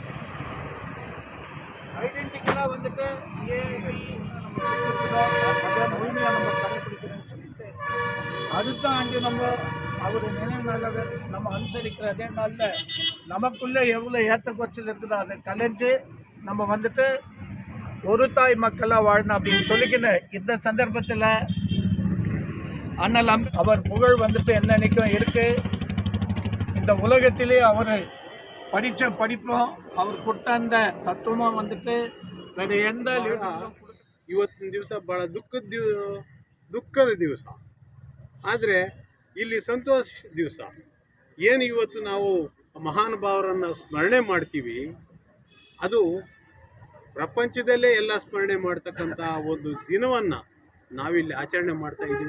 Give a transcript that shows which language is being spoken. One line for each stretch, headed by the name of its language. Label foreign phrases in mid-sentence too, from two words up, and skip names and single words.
Tamil: ஐடென்டிக்கலாக வந்துட்டு அதை முழுமையாக நம்ம கடைப்பிடிக்கிறோன்னு சொல்லிட்டு அதுதான் அங்கே நம்ம அவர் நினைவு நாளில் நம்ம அனுசரிக்கிற அதே நாளில் நமக்குள்ளே எவ்வளோ ஏற்ற குறைச்சல் இருக்குதோ அதை கலைஞ்சு நம்ம வந்துட்டு ஒரு தாய் மக்களாக வாழணும் அப்படின்னு சொல்லிக்கின்னு இந்த சந்தர்ப்பத்தில் அண்ணல் அவர் புகழ் வந்துட்டு என்னன்னைக்கும் இருக்குது. இந்த உலகத்திலே அவர் படித்த படிப்பும் அவர் ಕೊಟ್ಟ அந்த ತತ್ವமும் வந்துட்டு
Kannada: ಬೇರೆ ಎಂದ ಇವತ್ತಿನ ದಿವಸ ಭಾಳ ದುಃಖದ ದಿವಸ, ಆದರೆ ಇಲ್ಲಿ ಸಂತೋಷ ದಿವಸ. ಏನು ಇವತ್ತು ನಾವು ಮಹಾನುಭಾವರನ್ನು ಸ್ಮರಣೆ ಮಾಡ್ತೀವಿ, ಅದು ಪ್ರಪಂಚದಲ್ಲೇ ಎಲ್ಲ ಸ್ಮರಣೆ ಮಾಡ್ತಕ್ಕಂಥ ಒಂದು ದಿನವನ್ನು ನಾವಿಲ್ಲಿ ಆಚರಣೆ ಮಾಡ್ತಾ ಇದ್ದೀವಿ.